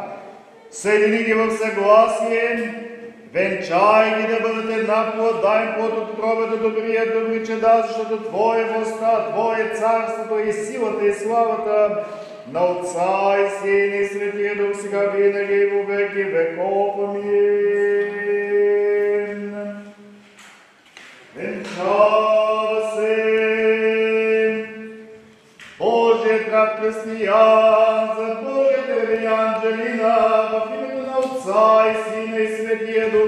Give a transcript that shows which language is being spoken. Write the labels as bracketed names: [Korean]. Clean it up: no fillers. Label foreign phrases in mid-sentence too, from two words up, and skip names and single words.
[Bulgarian] Съедини ги в съгласие, венчай ги да бъдат една плод, дай им плод от утробата добрия, добри чеда, защото Твое властта, Твое царството и силата и славата на Отца и Сина и Светия Дух сега винаги и [Church Slavic] во веки веков. [Bulgarian] Амин. Венчава се Божия крат християн, за Божията Анжелина, в името на Отца и Сина и Светия Дух.